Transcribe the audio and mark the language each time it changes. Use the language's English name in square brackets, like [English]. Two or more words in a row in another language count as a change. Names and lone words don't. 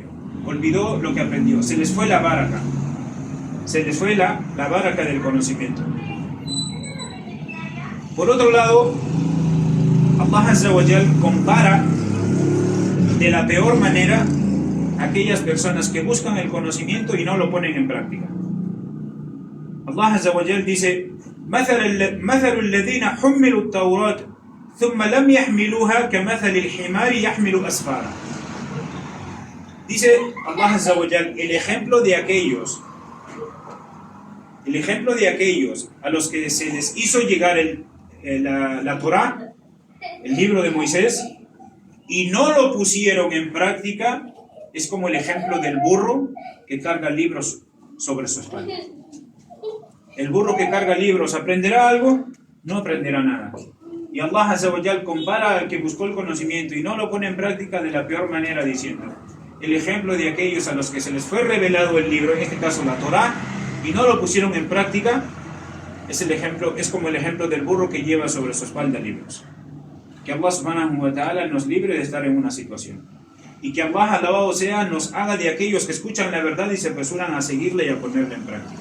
[Spanish] Olvidó lo que aprendió, se les fue la baraka. Se les fue la baraka del conocimiento. Por otro lado, [Arabic] الله عز وجل [Spanish] compara de la peor manera a aquellas personas que buscan el conocimiento y no lo ponen en práctica. [Arabic] الله عز وجل dice: مثل الذين حملوا التوراة ثم لم يحملوها كمثل الحمار يحمل أسفارا. [Spanish] Dice [Arabic] الله عز وجل, [Spanish] el ejemplo de aquellos a los que se les hizo llegar la Torá, el libro de Moisés, y no lo pusieron en práctica, es como el ejemplo del burro que carga libros sobre su espalda. El burro que carga libros, ¿aprenderá algo? No aprenderá nada. Y [Arabic] الله عز وجل [Spanish] compara al que buscó el conocimiento y no lo pone en práctica de la peor manera, diciendo: el ejemplo de aquellos a los que se les fue revelado el libro, en este caso la Torá, y no lo pusieron en práctica, es como el ejemplo del burro que lleva sobre su espalda libros. Que [Arabic] الله سبحانه وتعالى [Spanish] nos libre de estar en una situación. Y que Allah, alabado sea, nos haga de aquellos que escuchan la verdad y se apresuran a seguirla y a ponerla en práctica.